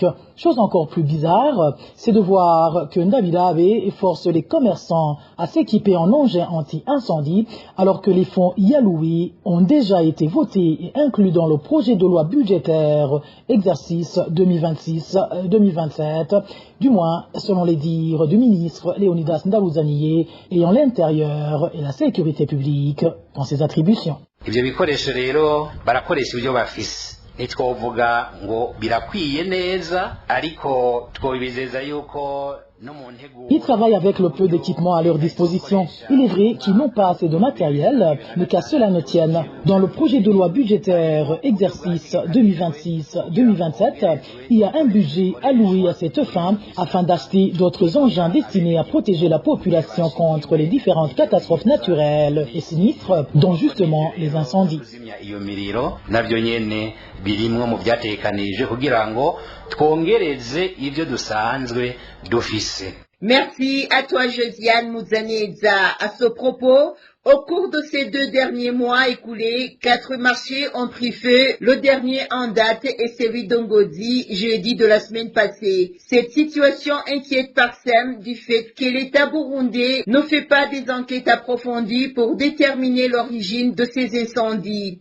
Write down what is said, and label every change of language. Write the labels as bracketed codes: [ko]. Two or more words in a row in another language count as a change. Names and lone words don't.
[fr] Chose encore plus bizarre, c'est de voir que Ndavidabe force les commerçants à s'équiper en engins anti-incendie alors que les fonds y alloués ont déjà été votés et inclus dans le projet de loi budgétaire exercice 2026-2027, du moins selon les dires du ministre Léonidas Ndaruzaniye ayant l'intérieur et la sécurité publique dans ses attributions. [rn] Ibyo bikoresho rero barakoresha ibyo bafise nitwovuga ngo birakwiye neza ariko twobizeza yuko. [fr] Ils travaillent avec le peu d'équipement à leur disposition. Il est vrai qu'ils n'ont pas assez de matériel, mais qu'à cela ne tienne. Dans le projet de loi budgétaire exercice 2026-2027, il y a un budget alloué à cette fin afin d'acheter d'autres engins destinés à protéger la population contre les différentes catastrophes naturelles et sinistres, dont justement les incendies. [rn] Birimwe mu byatekanije kugira ngo twongereze ibyo dusanzwe dufise. [fr] Merci à toi Josiane Mouzaneza. À ce propos, au cours de ces 2 derniers mois écoulés, 4 marchés ont pris feu. Le dernier en date est celui d'Ongodi, jeudi de la semaine passée. Cette situation inquiète Parsem du fait que l'État burundais ne fait pas des enquêtes approfondies pour déterminer l'origine de ces incendies.